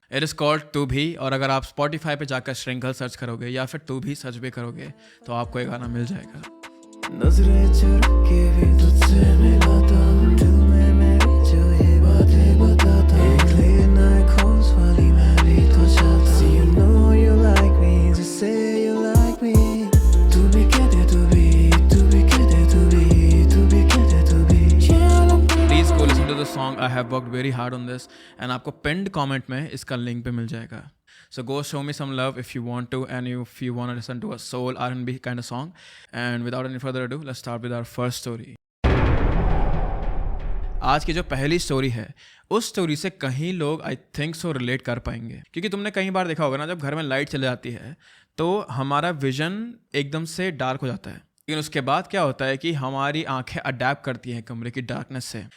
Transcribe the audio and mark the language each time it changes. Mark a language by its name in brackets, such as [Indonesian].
[English] it is called [Hindi] तू भी, और अगर आप स्पॉटिफाई पे जाकर श्रृंखल सर्च करोगे या फिर तू भी सर्च भी करोगे तो आपको ये गाना मिल जाएगा। नजरें चुरा के भी तुझसे मिलाता हूँ, दिल में मेरी जो ये बातें बताता हूँ। एक लेट नाइट कॉल्स वाली मैं भी तो चाहता हूँ। [English] See you know you like me, just say you like me। [Hindi] तू भी कह दे तू भी कह दे तू भी कह दे तू भी। [English] Please go listen to the song. I have worked very hard on this and [Hindi] आपको पिन्ड कमेंट में इसका लिंक पे मिल जाएगा। [English] So go show me some love if you want to, and if you want to listen to a soul R&B kind of song. And without any further ado, let's start with our first story. [Hindi] आज की जो पहली story है उस story से कहीं लोग [English] I think so [Hindi] relate कर पाएंगे, क्योंकि तुमने कई बार देखा होगा ना, जब घर में लाइट चले जाती है तो हमारा विजन एकदम से डार्क हो जाता है। लेकिन उसके बाद क्या होता है कि हमारी आंखें अडेप्ट करती हैं कमरे की डार्कनेस से।